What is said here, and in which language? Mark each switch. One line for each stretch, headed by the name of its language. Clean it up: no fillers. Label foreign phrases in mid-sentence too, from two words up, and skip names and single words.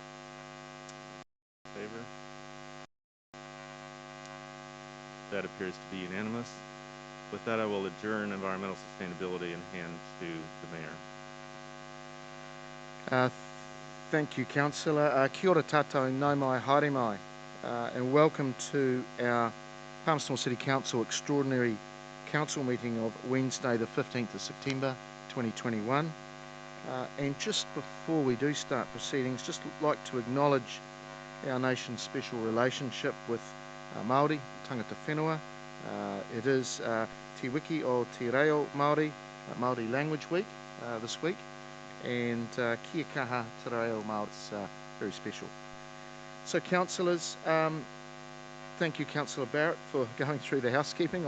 English: In favor? That appears to be unanimous. With that, I will adjourn environmental sustainability and hand to the Mayor. Thank you, Councillor.
Māori: Kia ora tātou, nau mai, haere mai,
English: and welcome to our Palmerston City Council Extraordinary Council meeting of Wednesday the 15th of September 2021. And just before we do start proceedings, just like to acknowledge our nation's special relationship with Māori,
Māori: tangata whenua.
English: It is Te Wiki o Te Reo Māori, Māori Language Week this week, and
Māori: Kia kaha Te Reo Māori,
English: it's very special. So councillors, thank you Councillor Barrett for going through the housekeeping.